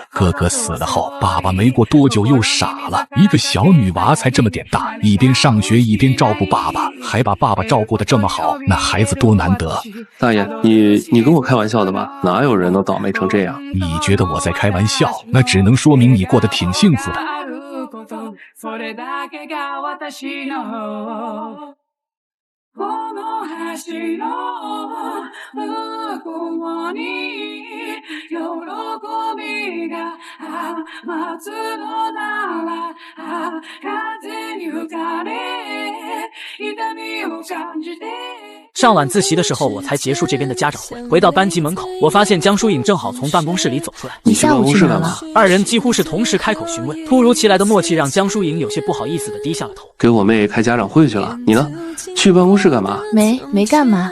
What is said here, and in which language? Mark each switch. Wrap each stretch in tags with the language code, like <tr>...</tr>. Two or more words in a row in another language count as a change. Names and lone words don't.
<zh>哥哥死了后，爸爸没过多久又傻了，一个小女娃才这么点大，一边上学一边照顾爸爸，还把爸爸照顾得这么好，那孩子多难得。大爷，你跟我开玩笑的吧？哪有人能倒霉成这样？你觉得我在开玩笑？那只能说明你过得挺幸福的。</zh> <ja>この橋の向こうに喜びが待つのなら風に吹かれ痛みを感じて</ja> <zh>上晚自习的时候，我才结束这边的家长会。回到班级门口，我发现江疏影正好从办公室里走出来。你下午去哪了？二人几乎是同时开口询问，突如其来的默契让江疏影有些不好意思的低下了头。给我妹开家长会去了，你呢？去办公室干嘛？没干嘛。</zh>